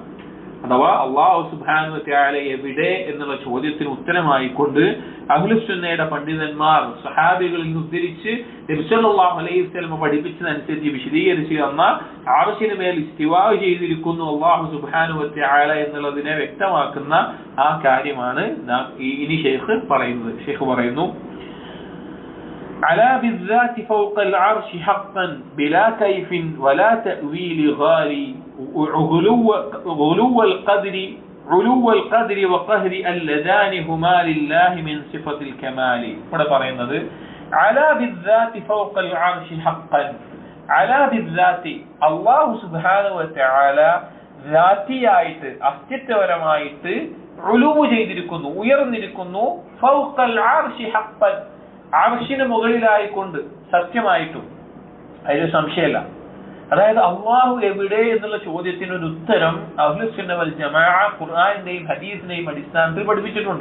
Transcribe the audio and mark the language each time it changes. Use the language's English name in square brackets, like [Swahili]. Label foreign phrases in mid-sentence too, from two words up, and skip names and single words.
[Malayalam] അഥവാ [Arabic] الله سبحانه وتعالى [Malayalam] എവിടെ എന്നുള്ള ചോദ്യത്തിന് ഉത്തരമായി കൊണ്ട് അഹ്ലുസുന്നയുടെ പണ്ഡിതന്മാർ സഹാബികളിൽ നിന്ന് ഉദ്ധരിച്ച് നബി [Arabic] صلى الله عليه وسلم [Malayalam] പഠിപ്പിച്ചതനുസരിച്ച് വിശദീകരിച്ച് തന്ന അർശിന് മേൽ ഇസ്തിവാ ചെയ്തിരിക്കുന്നു [Arabic] الله سبحانه وتعالى [Malayalam] എന്നുള്ളതിനെ വ്യക്തമാക്കുന്ന ആ കാര്യമാണ് ഇനി ഷെയ്ഖ് പറയുന്നത്. ഷെയ്ഖ് പറയുന്നു, [Arabic] على بالذات فوق العرش حقا بلا كيف ولا تأويل غالي علو القدر وقهر اللذان هما لله من صفة الكمال. [Malayalam] ഇവിടെ പറയുന്നത് [Arabic] على بالذات فوق العرش حقا, على بالذات الله سبحانه وتعالى [Malayalam] ذاتിയായിട്ട് അസ്തിത്വപരമായിട്ട് ഉലൂവ് ചെയ്തിരിക്കുന്നു, ഉയർന്നിരിക്കുന്നു, [Arabic] فوق العرش حقا, [Malayalam] അർശിന് മുകളിലായിക്കൊണ്ട് സത്യമായിട്ടും, അതിൽ സംശയമല്ല. അതായത് അള്ളാഹു എവിടെ എന്നുള്ള ചോദ്യത്തിന് ഒരു ഉത്തരം [Arabic] أهل السنة والجماعة [Malayalam] ഖുർആനിന്റെയും ഹദീസിന്റെയും അടിസ്ഥാനത്തിൽ പഠിപ്പിച്ചിട്ടുണ്ട്.